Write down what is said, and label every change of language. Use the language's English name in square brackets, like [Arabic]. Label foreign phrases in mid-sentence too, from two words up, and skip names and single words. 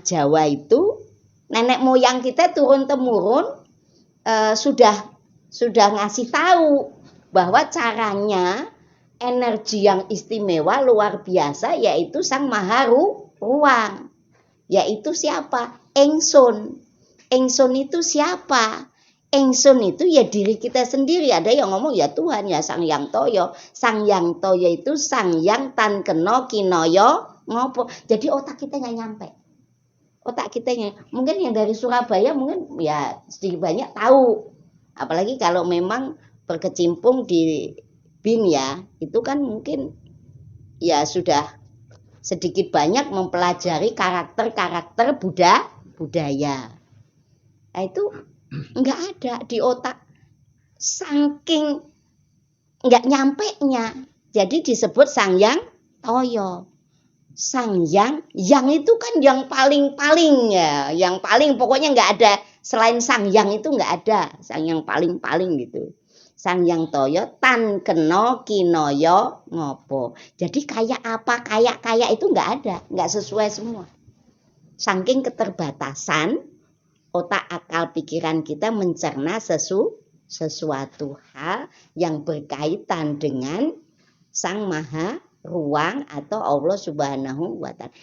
[Indonesian] Jawa itu, nenek moyang kita turun-temurun sudah ngasih tahu bahwa caranya energi yang istimewa luar biasa yaitu Sang Maha Ruang. Yaitu siapa? Engsun. Engsun itu siapa? Engsun itu ya diri kita sendiri. Ada yang ngomong ya Tuhan, ya Sang Hyang Toyo. Sang Hyang Toyo itu Sang Hyang [Javanese] Tan Keno Kinoyo Ngopo. [Indonesian] Jadi otak kita nggak nyampe. Otak kita mungkin yang dari Surabaya mungkin ya sedikit banyak tahu. Apalagi kalau memang berkecimpung di BIN ya, itu kan mungkin ya sudah sedikit banyak mempelajari karakter-karakter budaya. Nah itu nggak ada di otak, saking nggak nyampe-nya, jadi disebut Sang Hyang Toyo. Sang Hyang, yang itu kan yang paling ya, yang paling pokoknya nggak ada selain Sang Hyang itu nggak ada, Sang Hyang paling gitu. Sang Hyang Toyo Tan Keno Kinoyo Ngopo. Jadi kayak apa, kayak itu nggak ada, nggak sesuai semua. Saking keterbatasan otak, akal, pikiran kita mencerna sesuatu hal yang berkaitan dengan Sang Maha Ruang atau Allah [Arabic] سبحانه وتعالى.